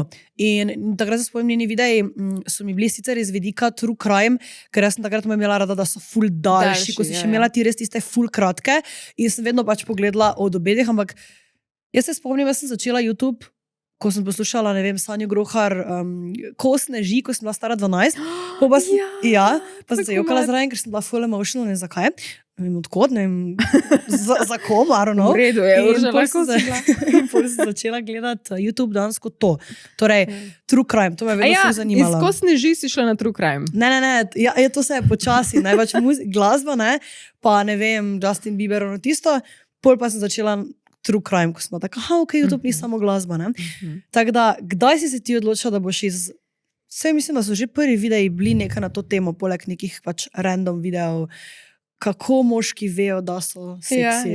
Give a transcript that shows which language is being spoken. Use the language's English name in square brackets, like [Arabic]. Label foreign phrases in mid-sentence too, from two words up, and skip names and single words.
[Slovenian] In takrat se spomnim, njeni videi so mi bili sicer iz vidika [English] true crime, [Slovenian] ker jaz sem takrat imela rada, da so ful daljši, ko si še imela ti res tiste ful kratke in sem vedno pač pogledala od obedih, ampak jaz se spomnim, jaz sem začela YouTube, ko sem poslušala, ne vem, Sanjo Grohar, Ko sneži, ko sem bila stara 12, pa sem se jokala zraven, ker sem bila [English] full emotional, [Slovenian] ne vem zakaj. Ne vem odkot, ne vem za kom, [English] I don't know. [Slovenian] V redu je, že lahko si bila. In potem sem začela gledati YouTube dansko to. Torej, [English] true crime, [Slovenian] to me je vedno zanimalo. Iz Ko sneži si šla na [English] true crime? [Slovenian] Ne, ja, to se je počasi, največ glasba, ne, pa ne vem, Justin Bieber, ono tisto, pol pa sem začela [English] true crime, [Slovenian] ko smo tako, ok, YouTube ni samo glasba, ne. Tako da, kdaj si se ti odločila, da boš vse mislim, da so že prvi videi bili nekaj na to temo, poleg nekih pač random videov, kako moški vejo, da so seksi.